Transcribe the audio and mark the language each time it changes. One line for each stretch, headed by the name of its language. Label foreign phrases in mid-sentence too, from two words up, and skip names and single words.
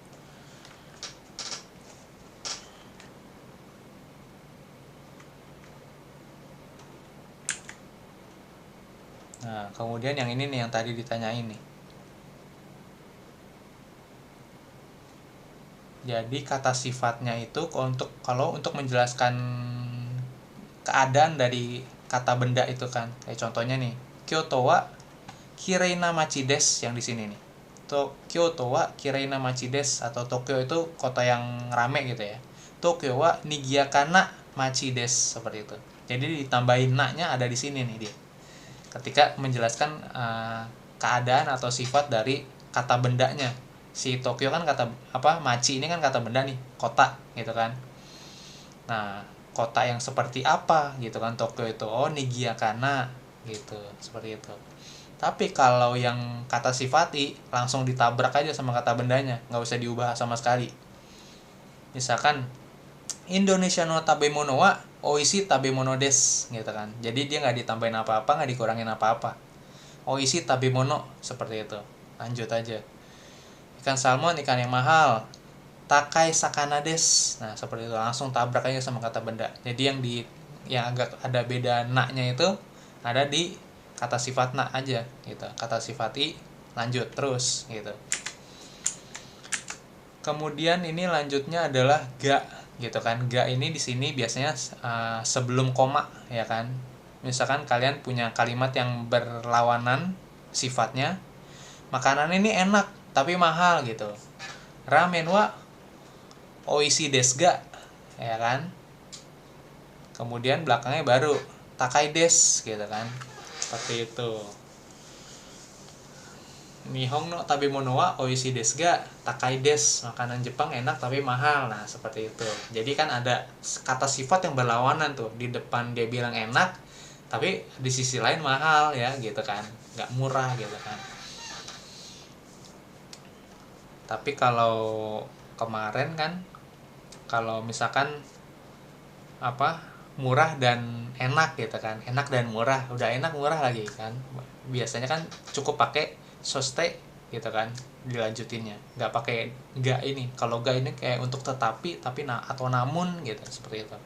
Indonesian: Nah kemudian yang ini nih yang tadi ditanyain nih. Jadi kata sifatnya itu kalau untuk menjelaskan keadaan dari kata benda itu kan, kayak contohnya nih,
Japanese: Kyoto wa Kireina machi desu,
Indonesian: yang di sini nih.
Japanese: Kyoto wa Kireina machi desu,
Indonesian: atau Tokyo itu kota yang rame gitu ya.
Japanese: Tokyo wa Nigiyakana machi desu,
Indonesian: seperti itu. Jadi ditambahin na-nya ada di sini nih dia. Ketika menjelaskan keadaan atau sifat dari kata bendanya. Si Tokyo kan kata machi ini kan kata benda nih, kota gitu kan. Nah kota yang seperti apa gitu kan Tokyo itu, oh Nigiyakana gitu, seperti itu. Tapi kalau yang kata sifati langsung ditabrak aja sama kata bendanya, nggak usah diubah sama sekali. Misalkan
Japanese: Indonesia no tabemono wa oishi tabemono desu
Indonesian: gitu kan. Jadi dia nggak ditambahin apa-apa, nggak dikurangin apa-apa.
Japanese: Oishi tabemono,
Indonesian: seperti itu. Lanjut aja. Ikan salmon ikan yang mahal,
Japanese: takai sakana desu.
Indonesian: Nah seperti itu, langsung tabrak aja sama kata benda. Jadi yang agak ada beda na-nya itu ada di kata sifat na aja gitu. Kata sifat i lanjut terus gitu. Kemudian ini lanjutnya adalah ga gitu kan. Ga ini di sini biasanya sebelum koma, ya kan. Misalkan kalian punya kalimat yang berlawanan sifatnya, makanan ini enak tapi mahal gitu,
Japanese: ramen wa oishi desu ga,
Indonesian: ya kan. Kemudian belakangnya baru
Japanese: takai desu
Indonesian: gitu kan, seperti itu.
Japanese: Nihon no tabemono wa oishi desu ga takai desu,
Indonesian: makanan Jepang enak tapi mahal. Nah seperti itu. Jadi kan ada kata sifat yang berlawanan tuh, di depan dia bilang enak tapi di sisi lain mahal, ya gitu kan, nggak murah gitu kan. Tapi kalau kemarin kan, kalau misalkan murah dan enak gitu kan, enak dan murah, udah enak murah lagi kan, biasanya kan cukup pakai soste gitu kan dilanjutinnya, nggak ini, kalau nggak ini kayak untuk tetapi tapi atau namun gitu, seperti itu.